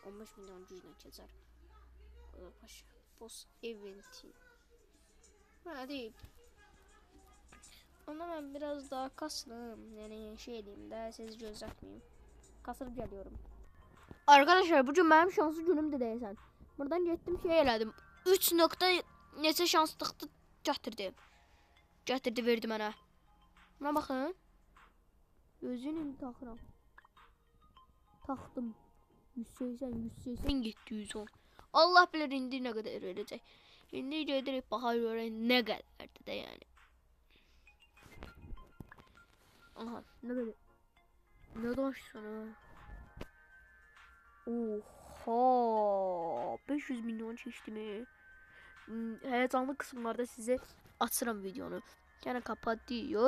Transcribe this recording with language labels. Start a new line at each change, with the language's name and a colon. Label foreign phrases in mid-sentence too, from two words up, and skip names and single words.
Turkish: 15 milyon gücüne keçer. O da paşa. Boss eventi. Hadi. Ama ben biraz daha kasım. Yani şey diyeyim de sizi gözletmeyeyim. Kasılıp geliyorum. Arkadaşlar bugün benim şanslı günümdü deyəsən.
Azerbaijani: Buradan getdim şey elədim. 3 nokta neçə şanslıqdı gətirdi. Gətirdi verdi mənə. Buna baxın. Gözünü taxıram. Taxdım. 180 getdi 110. Allah bilir indi nə qədər verəcək. İndi gedirik baxa görək nə qədərdir də yəni. Aha nə qədər. Nə daşsan ha. Oha 500 milyon çeşdi mi?
Turkish: Heyecanlı kısımlarda size açıram videonu. Yani kapatıyor.